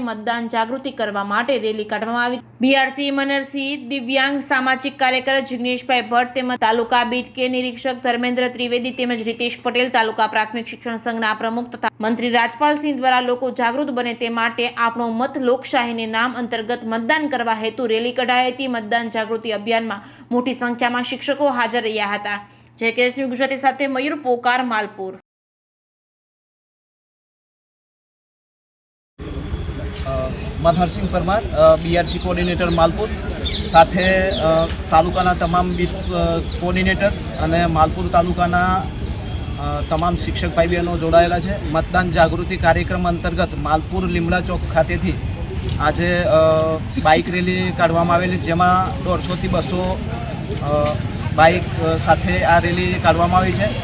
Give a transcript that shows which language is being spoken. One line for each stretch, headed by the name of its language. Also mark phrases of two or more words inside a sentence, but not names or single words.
Gujarati: મતદાન જાગૃતિ કરવા માટે રેલી કાઢવામાં આવી। બીઆરસી મનરસિંહ, દિવ્યાંગ સામાજિક કાર્યકર જિગ્નેશભાઈ ભટ્ટ તેમજ તાલુકા બીટ કે નિરીક્ષક ધર્મેન્દ્ર ત્રિવેદી તેમજ રીતેશ પટેલ, તાલુકા પ્રાથમિક શિક્ષણ સંઘના પ્રમુખ તથા મંત્રી રાજપાલસિંહ દ્વારા લોકો જાગૃત બને તે માટે આપણો મત લોકશાહીને નામ અંતર્ગત મતદાન કરવા હેતુ રેલી કઢાઈ હતી। મતદાન જાગૃતિ અભિયાનમાં મોટી સંખ્યામાં શિક્ષકો હાજર રહ્યા હતા। જે કેસની ગુજરાતી સાથે મયુર પોકાર, માલપુર। मनहरसिंह परमार,
English: BRC coordinator
Gujarati: માલપુર, સાથે તાલુકાના તમામ
English: beat coordinator
Gujarati: અને માલપુર તાલુકાના તમામ શિક્ષક ભાઈ બહેનો જોડાયેલા છે। મતદાન જાગૃતિ કાર્યક્રમ અંતર્ગત માલપુર લીમડા ચોક ખાતેથી આજે બાઇક રેલી કાઢવામાં આવેલી, જેમાં 150 થી 200 બાઇક સાથે આ રેલી કાઢવામાં આવી છે।